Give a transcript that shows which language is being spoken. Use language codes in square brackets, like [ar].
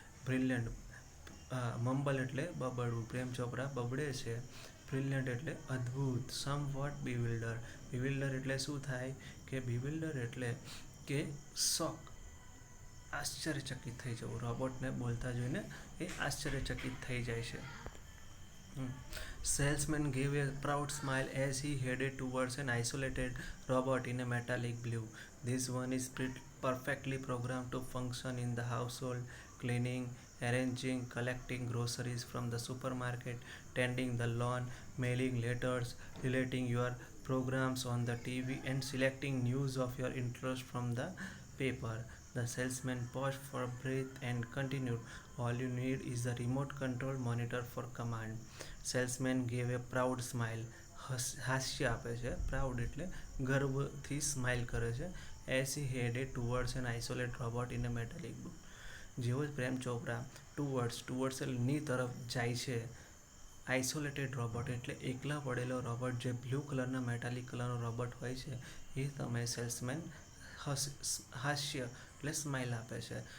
[gu] Brilliant મમ્બલ એટલે બબડવું, પ્રેમ ચોપરા બબડે છે. Brilliant એટલે અદ્ભુત. [en] somewhat bewilder [gu] એટલે શું થાય કે બીવિલ્ડર એટલે કે શોક, આશ્ચર્યચકિત થઈ જવું. રોબોટને બોલતા જોઈને એ આશ્ચર્યચકિત થઈ જાય છે. [en] Salesman gave a proud smile as he headed towards an isolated robot in a metallic blue. This one is perfectly programmed to function in the household, cleaning, arranging, collecting groceries from the supermarket, tending the lawn, mailing letters, relating your programs on the TV, and selecting news of your interest from the paper. The salesman paused for breath and continued, all you need is a remote control monitor for command. Salesman gave a proud smile. [gu] હાસ્ય આપે છે. Proud એટલે ગર્વથી smile કરે છે. [en] As he headed towards an isolate robot in a metallic book. [gu] જેવો જ Prem Chopra towards ની તરફ જાય છે. આઇસોલેટેડ રોબોટ એટલે એકલા પડેલો રોબોટ, જે બ્લુ કલરના મેટાલિક કલરનો રોબોટ હોય છે એ તમે સેલ્સમેન હાસ્ય એટલે સ્માઇલ આપે છે.